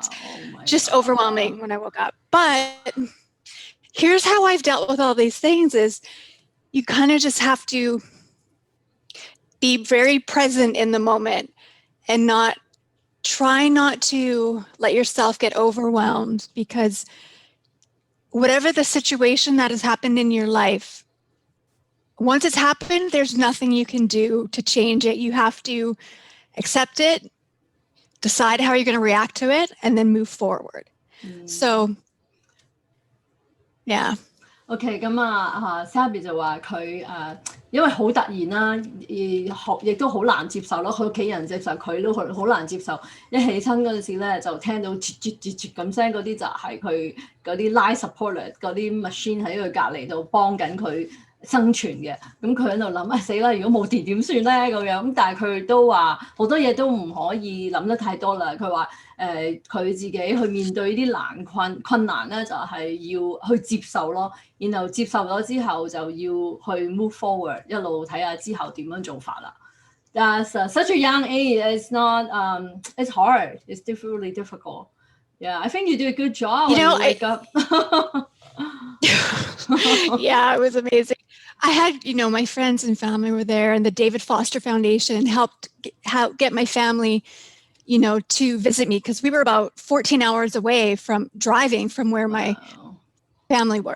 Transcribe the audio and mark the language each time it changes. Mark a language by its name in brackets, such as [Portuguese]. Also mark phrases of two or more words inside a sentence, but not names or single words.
[English] Just overwhelming when I woke up. But here's how I've dealt with all these things is you kind of just have to be very present in the moment and try not to let yourself get overwhelmed, because whatever the situation that has happened in your life, once it's happened, there's nothing you can do to change it. You have to accept it, decide how you're going to react to it, and then move forward. So, yeah. [Cantonese] OK， 咁Shelby 就話佢因為好突然啦，亦都好難接受咯，佢屋企人接受佢都好難接受。一起親嗰陣時咧，就聽到啜咁聲，嗰啲就係佢嗰啲 [English] life support [Cantonese] 嗰啲 machine 喺佢隔離度幫緊佢生存嘅。咁佢喺度諗死啦，如果冇電點算咧咁樣。咁但係佢都話好多嘢都唔可以諗得太多啦。佢話佢自己去面對啲困難咧，就係要去接受咯。然後接受咗之後就要去 [English] move forward， [Cantonese] 一路睇下之後點樣做法啦。 [English] That's such a young age. It's not. It's hard. It's really difficult. Yeah, I think you do a good job. You know, wake up. Yeah, it was amazing. I had, my friends and family were there, and the David Foster Foundation helped get my family, to visit me, because we were about 14 hours away from driving from where my family were.